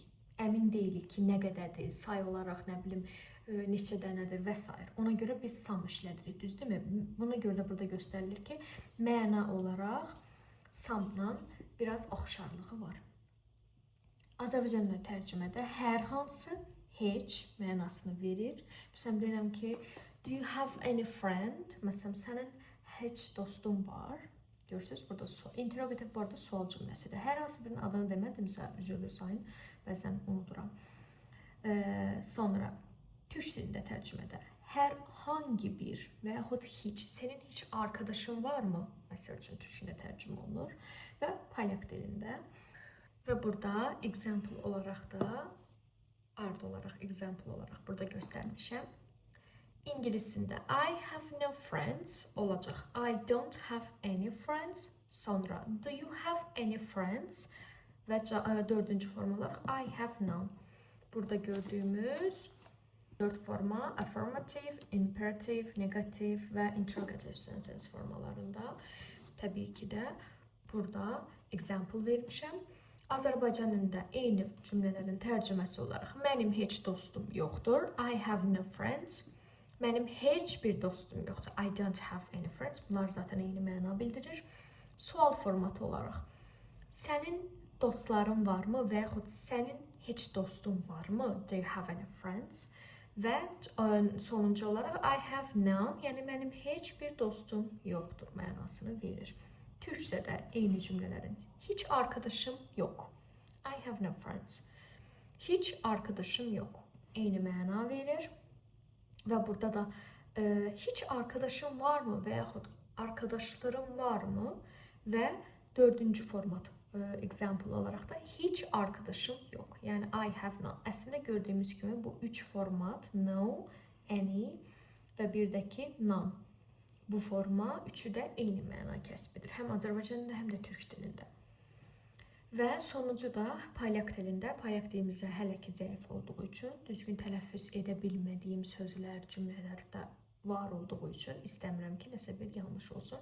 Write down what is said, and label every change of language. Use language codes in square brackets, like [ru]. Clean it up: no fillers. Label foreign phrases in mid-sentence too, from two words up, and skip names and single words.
[az] Əmin deyilik ki, nə qədərdir, say olaraq, nə bilim, neçə dənədir və s. Ona görə biz some işlədirik, düzdürmü? Buna görə də burada göstərilir ki, məna olaraq some'la biraz oxşarlığı var. Azərbaycanlı tərcümədə hər hansı, heç mənasını verir. Məsələn, deyirəm ki, [en] do you have any friend? [az] Məsələn, sənin heç dostun var. Görürsünüz, burada interrogative bu arada sual cümləsidir. Hər hansı birinin adını demədimsə, üzrlü sayın, bəzən unuduram. Sonra, türk dilində tərcümədə [tr] hər hangi bir [az] və yaxud heç, [tr] senin heç arkadaşın varmı? [az] Məsəl üçün, türk dilində tərcümə olunur və polyak dilində. Və burada example olaraq da, art olaraq, example olaraq burada göstərmişəm. [en] İngilisində I have no friends olacaq. I don't have any friends. Sonra do you have any friends? [az] Və dördüncü forma olaraq [en] I have none. [az] Burada gördüyümüz dörd forma affirmative, imperative, negative və interrogative sentence formalarında. Təbii ki də burada example vermişəm. Azərbaycan dilində eyni cümlələrin tərcüməsi olaraq mənim heç dostum yoxdur. [en] I have no friends. [az] Mənim heç bir dostum yoxdur. [en] I don't have any friends. [az] Bunlar zaten eyni məna bildirir. Sual formatı olaraq sənin dostların varmı və yaxud sənin heç dostun varmı? [en] Do you have any friends? [az] Və sonuncu olaraq [en] I have none, [az] yəni mənim heç bir dostum yoxdur mənasını verir. Türkçədə eyni cümlələrin [tr] heç arkadaşım yox. [en] I have no friends. [tr] Heç arkadaşım yox. [az] Eyni məna verir. Və burada da [tr] heç arkadaşım varmı [az] və yaxud [tr] arkadaşlarım varmı? [az] Və dördüncü format example olaraq da [tr] heç arkadaşım yox. [en] Yəni I have none. [az] Əslində gördüyümüz kimi bu üç format no, any və birdəki none. Bu forma üçü də eyni məna kəsb edir. Həm Azərbaycan dilində, həm də türk dilində. Və sonuncu da polyak dilində. Polyak dilimizdə hələ ki zəif olduğu üçün, düzgün tələffüz edə bilmədiyim sözlər, cümlələr də var olduğu üçün istəmirəm ki, nəsə bir yanlış olsun.